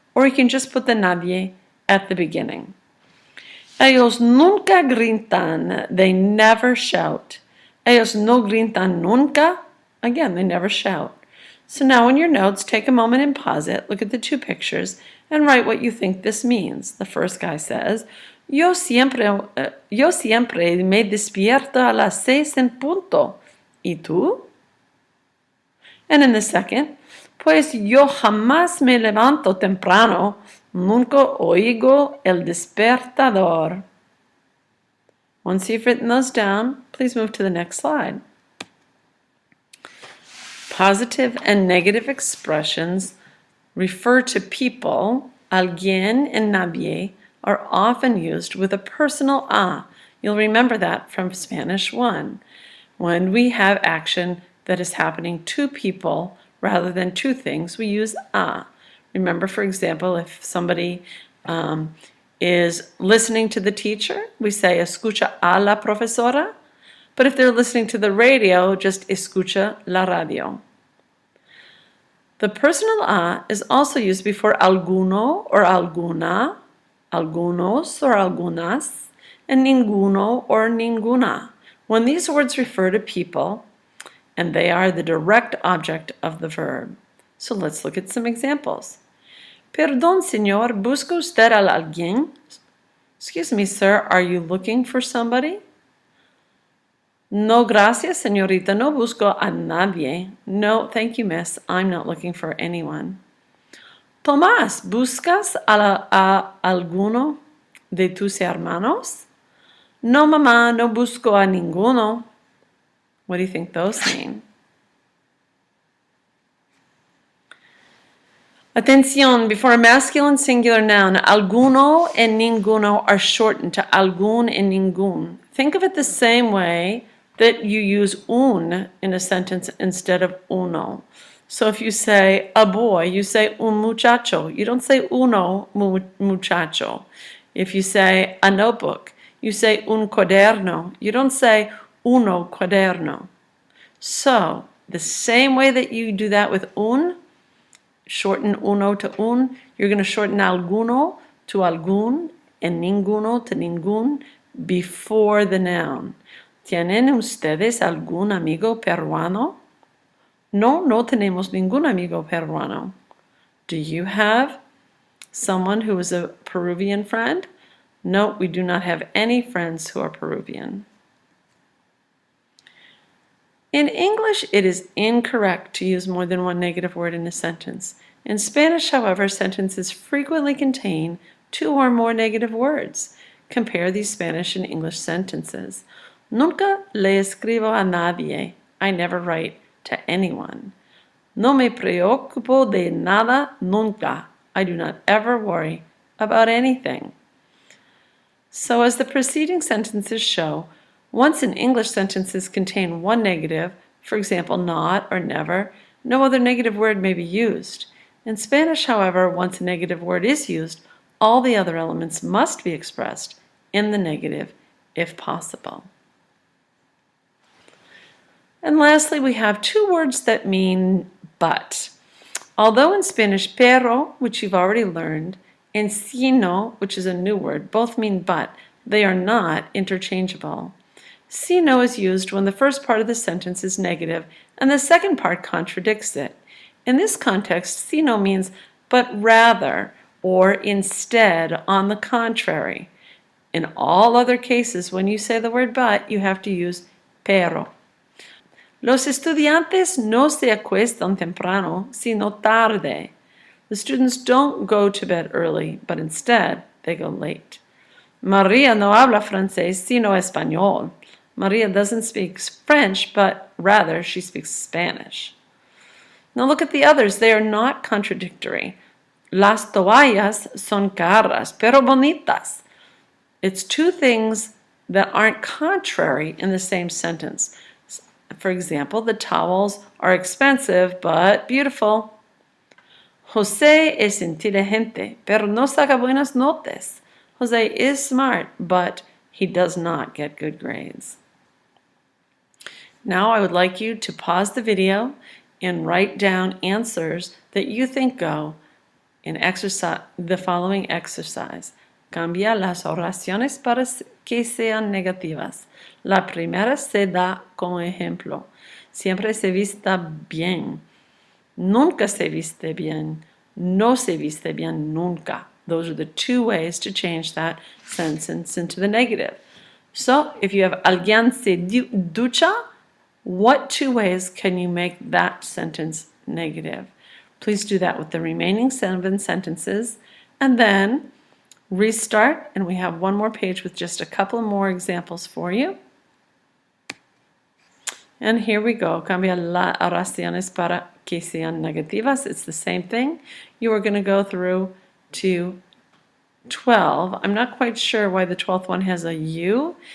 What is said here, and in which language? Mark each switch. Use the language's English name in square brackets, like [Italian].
[English] Or you can just put the nadie at the beginning. [Spanish] Ellos nunca gritan. [English] They never shout. [Spanish] Ellos no gritan nunca. [English] Again, they never shout. So now in your notes, take a moment and pause it. Look at the two pictures and write what you think this means. The first guy says, [Spanish] Yo siempre me despierto a las 6 en punto. ¿Y tú? [English] And in the second, [Spanish] pues yo jamás me levanto temprano. Nunca oigo el despertador. [English] Once you've written those down, please move to the next slide. Positive and negative expressions refer to people, alguien and nadie, are often used with a personal a. You'll remember that from Spanish 1. When we have action that is happening to people rather than to things, we use a. Remember, for example, if somebody is listening to the teacher, we say [Spanish] escucha a la profesora. [English] But if they're listening to the radio, just [Spanish] escucha la radio. [English] The personal a is also used before alguno or alguna, algunos or algunas, and ninguno or ninguna, when these words refer to people and they are the direct object of the verb. So let's look at some examples. [Spanish] Perdón, señor, ¿busca usted a alguien? [English] Excuse me, sir, are you looking for somebody? [Spanish] No, gracias, señorita, no busco a nadie. [English] No, thank you, miss, I'm not looking for anyone. [Spanish] Tomás, ¿buscas a alguno de tus hermanos? No, mamá, no busco a ninguno. [English] What do you think those mean? Atención, before a masculine singular noun, alguno and ninguno are shortened to algún and ningún. Think of it the same way that you use un in a sentence instead of uno. So if you say a boy, you say [Spanish] un muchacho. [English] You don't say [Spanish] uno muchacho. [English] If you say a notebook, you say [Spanish] un cuaderno. [English] You don't say [Spanish] uno cuaderno. [English] So the same way that you do that with un, shorten uno to un, you're going to shorten alguno to algún and ninguno to ningún before the noun. [Spanish] ¿Tienen ustedes algún amigo peruano? No, no tenemos ningún amigo peruano. [English] Do you have someone who is a Peruvian friend? No, we do not have any friends who are Peruvian. In English, it is incorrect to use more than one negative word in a sentence. In Spanish, however, sentences frequently contain two or more negative words. Compare these Spanish and English sentences. [Spanish] Nunca le escribo a nadie. [English] I never write to anyone. [Spanish] No me preocupo de nada nunca. [English] I do not ever worry about anything. So as the preceding sentences show, once in English sentences contain one negative, for example, not or never, no other negative word may be used. In Spanish, however, once a negative word is used, all the other elements must be expressed in the negative if possible. And lastly, we have two words that mean but. Although in Spanish, pero, which you've already learned, and sino, which is a new word, both mean but, they are not interchangeable. Sino is used when the first part of the sentence is negative and the second part contradicts it. In this context, sino means but rather or instead, on the contrary. In all other cases, when you say the word but, you have to use pero. [Spanish] Los estudiantes no se acuestan temprano, sino tarde. [English] The students don't go to bed early, but instead they go late. [Spanish] María no habla francés, sino español. [English] Maria doesn't speak French, but rather she speaks Spanish. Now look at the others. They are not contradictory. [Spanish] Las toallas son caras, pero bonitas. [English] It's two things that aren't contrary in the same sentence. For example, the towels are expensive, but beautiful. [Spanish] José es inteligente, pero no saca buenas notas. [English] José is smart, but he does not get good grades. Now I would like you to pause the video and write down answers that you think go in the following exercise. [Spanish] Cambia las oraciones para que sean negativas. La primera se da como ejemplo. Siempre se vista bien. Nunca se viste bien. No se viste bien nunca. [English] Those are the two ways to change that sentence into the negative. So if you have alguien se ducha, what two ways can you make that sentence negative? Please do that with the remaining 7 sentences and then restart, and we have one more page with just a couple more examples for you. And here we go. [Spanish] Cambia las oraciones para que sean negativas. [English] It's the same thing. You are going to go through to 12. I'm not quite sure why the 12th one has a U.